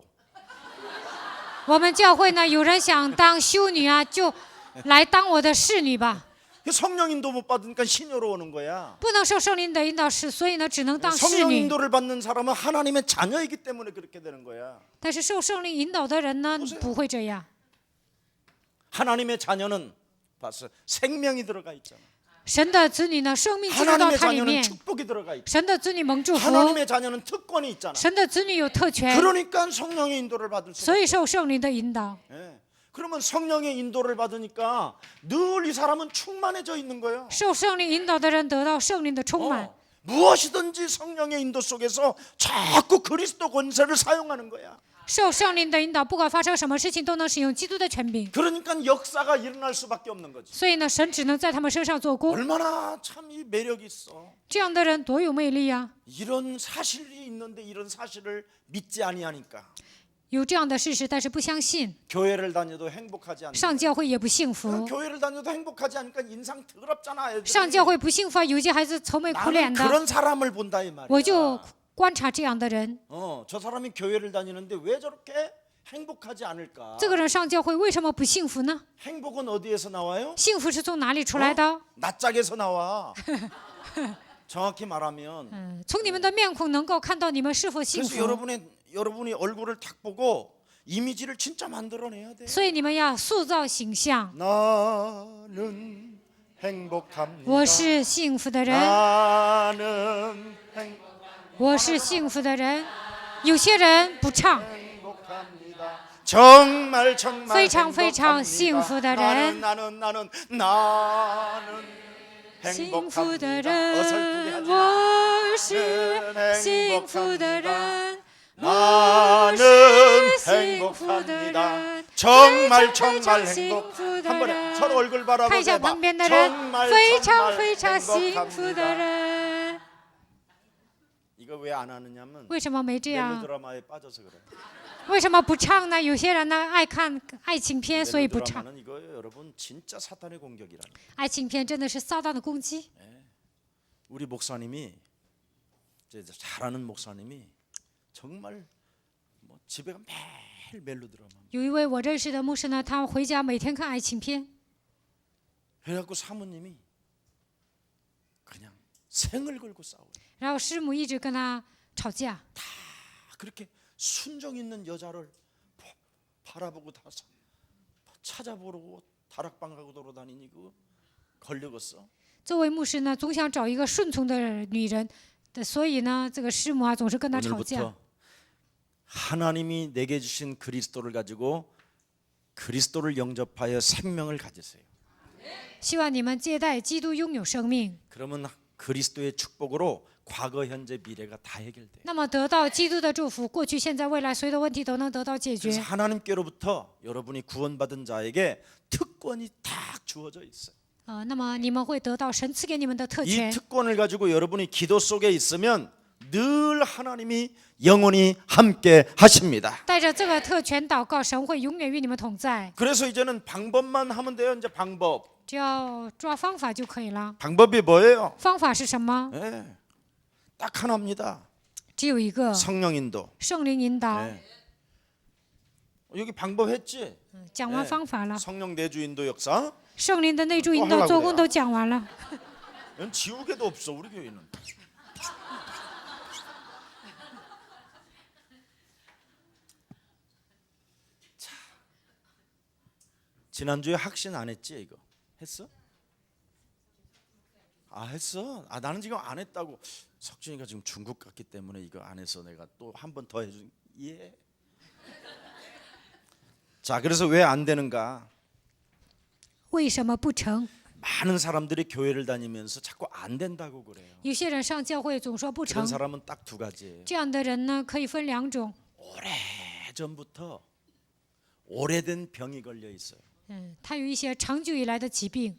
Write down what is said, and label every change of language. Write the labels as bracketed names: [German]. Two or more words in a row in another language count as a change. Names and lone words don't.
[Chinese] 我们教会呢，有人想当修女啊，就来当我的侍女吧。 [Korean] 성령 인도 못 받으니까 시녀로 오는 거야. [Chinese] 不能受圣灵的引导，所以呢，只能当侍 [Korean] 성령 [Chinese] 女。 [Korean] 인도를 받는 사람은 하나님의 자녀이기 때문에 그렇게 되는 거야. [Chinese] 但是受圣灵引导的人呢，不会这样。 [Korean] 하나님의 자녀는 봤어. 생명이 들어가 있잖아. [Chinese] 神的子女呢，生命进入到 [Korean] 하나님의 [Chinese] 他里 [Korean] 자녀는 [Chinese] 面。 [Korean] 축복이 들어가 있잖아. [Chinese] 神的子女蒙祝福， [Korean] 하나님의 자녀는 특권이 있잖아. [Chinese] 神的子女有特权， [Korean] 그러니까 성령의 인도를 받을 수. [Chinese] 所以受圣灵的引导。 [Korean] 그러면 성령의 인도를 받으니까 늘 이 사람은 충만해져 있는 거예요. [Chinese] 受圣灵引导的人得到圣灵的充满， [Korean] 무엇이든지 성령의 인도 속에서 자꾸 그리스도 권세를 사용하는 거야. [Chinese] 受圣灵的引导，不管发生什么事情都能使用基督的权柄。 [Korean] 그러니까 역사가 일어날 수밖에 없는 거지. [Chinese] 所以呢，神只能在他们身上做工。 [Korean] 얼마나 참 이 매력이 있어. [Chinese] 这样的人多有魅力啊！ [Korean] 이런 사실이 있는데 이런 사실을 믿지 아니하니까 [Chinese] 有这样的事实，但是不相信， [Korean] 교회를 다녀도 행복하지 않는 [Chinese] 上教会也不幸福。 [Korean] 교회를 다녀도 행복하지 않으니까 인상 더럽잖아. 애들이. [Chinese] 上教会不幸福啊，有些孩子愁眉苦 [Korean] 나는 [Chinese] 脸的。 [Korean] 그런 사람을 본다 이 [Chinese] 我就 [Korean] 말이야. [Chinese] 观察这样的人， [Korean] 저 사람이 교회를 다니는데 왜 저렇게 행복하지 않을까? [Chinese] 这个人上教会为什么不幸福呢？ [Korean] 행복은 어디에서 나와요? [Chinese] 幸福是从哪里出来的？ [Korean] 낯짝에서 나와. 정확히 말하면 [Chinese] 从你们的面孔能够看到你们是否幸 [Korean] 그래서 [Chinese] 福。 [Korean] 여러분이 얼굴을 딱 보고 이미지를 진짜 만들어내야 돼. [Chinese] 所以你们要塑造形象。 [Korean] 나는 행복합니다. [Chinese] 我是幸福的人， [Korean] 나는 [Chinese] 我是幸福的人。有些人不唱， [Korean] 행복합니다. 정말 정말 [Chinese] 非常非常 [Korean] 행복합니다. [Chinese] 幸福的人。 [Korean] 나는 [Chinese] 幸福的 [Korean] 행복합니다. 어설프게 [Chinese] 人， [Korean] 하지 마. [Chinese] 我是幸福的人， [Korean] 나는 [Chinese] 幸福的 [Korean] 행복합니다. [Chinese] 人， [Korean] 정말 [Chinese] 非 [Korean] 정말 [Chinese] 常幸 [Korean] 행복. [Chinese] 福的 [Korean] 한 번에 [Chinese] 人。 [Korean] 서로 얼굴 [Chinese] 看一 [Korean] 바라보고 [Chinese] 下 [Korean] 해봐. [Chinese] 旁边的人， [Korean] 정말 [Chinese] 非常 [Korean] 정말 [Chinese] 非常幸福的 [Korean] 행복합니다. [Chinese] 人。 [Korean] 이거 왜 안 하느냐면 [Chinese] 为什么没这样？ [Korean] 멜로드라마에 빠져서 그래. [Chinese] 为什么不唱呢？有些人呢爱看爱情片，所以不唱。 [Korean] 멜로드라마는 이거예요, 여러분. 진짜 사탄의 공격이라는. [Chinese] 爱情片真的是撒旦的攻击。 [Korean] 우리 목사님이 이제 잘하는 목사님이 정말 뭐 집에가 매일 멜로드라마. [Chinese] 有一位我认识的牧师呢，他回家每天看爱情片， [Korean] 그래갖고 사모님이 그냥 생을 걸고 싸워요. [Chinese] 然后师母一直跟他吵架。 [Korean] 그렇게 순정 있는 여자를 바라보고 다 찾아보고 다락방 가고 돌아다니니 그 걸려갔어. [Chinese] 这位牧师呢，总想找一个顺从的女人，所以呢，这个师母啊总是跟他吵架。 [Korean] 오늘부터 하나님이 내게 주신 그리스도를 가지고 그리스도를 영접하여 생명을 가지세요. [Chinese] 希望你们接待基督，拥有生命。 [Korean] 그러면 그리스도의 축복으로 과거, 현재, 미래가 다 해결돼요. [Chinese] 那么得到基督的祝福，过去、现在、未来所有的问题都能得到解 [Korean] 그래서 [Chinese] 决。 [Korean] 하나님께로부터 여러분이 구원받은 자에게 특권이 딱 주어져 있어요. [Chinese] 那么你们会得到神赐给你们的特 [Korean] 이 [Chinese] 权。 [Korean] 특권을 가지고 여러분이 기도 속에 있으면 늘 하나님이 영원히 함께 하십니다. [Chinese] 带着这个特权祷告，神会永远与你们同在。 [Korean] 그래서 이제는 방법만 하면 돼요. 이제 방법. [Chinese] 只要抓方法就可以了。 [Korean] 방법이 뭐예요? [Chinese] 方法是什么？ [Korean] 네, 딱 하나입니다. [Chinese] 只有一个， [Korean] 성령 인도. [Chinese] 圣灵引导。 [Korean] 네. 여기 방법 했지? [Chinese] 讲完方法了， [Korean] 성령 내주 인도 역사. [Chinese] 圣灵的内助引 [Korean] 또 [Chinese] 导 [Korean] 하려고 [Chinese] 做工 [Korean] 그래요 [Chinese] 都讲完了。 [Korean] 이건 지우개도 없어 우리 교회는. 자, 지난주에 확신 안 했지 이거? 했어? 아 했어? 아 나는 지금 안 했다고. 석준이가 지금 중국 갔기 때문에 이거 안 해서 내가 또 한 번 더 해준. 예. 자 그래서 왜 안 되는가? [Chinese] 为什么不成？ [Korean] 많은 사람들이 교회를 다니면서 자꾸 안 된다고 그래요. [Chinese] 有些人上教会总说不成 [Korean] 그런 ， 사람은 딱 두 가지예요. [Chinese] 这样的人呢，可以分两种。 [Korean] 오래전부터 오래된 병이 걸려 있어요. [Chinese] 他有一些长久以来的疾病，